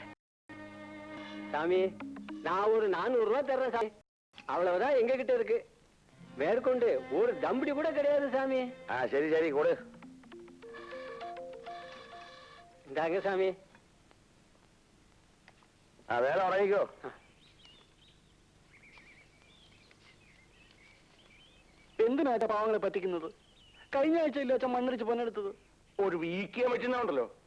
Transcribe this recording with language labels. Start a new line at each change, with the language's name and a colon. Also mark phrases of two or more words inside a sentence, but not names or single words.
Tamil: சாமி. நான் ஒரு 400 ரூபாய் தர்றேன் சாமி. அவ்வளவுதான் எங்க கிட்ட இருக்கு. மேற்கொண்டு ஒரு தம்படி கூட கிடையாது சாமி. சரி சரி கொடு. இந்தாங்க சாமி. வேலை உடங்கிக்கோ.
Malayalam: എന്തിനാ പാവങ്ങളെ പറ്റിക്കുന്നത്? കഴിഞ്ഞ ആഴ്ചയില്ല അച്ഛൻ മണ്ണിടിച്ച് പൊന്നെടുത്തത്. ഒരു വീക്കിയാൻ പറ്റുന്നുണ്ടല്ലോ.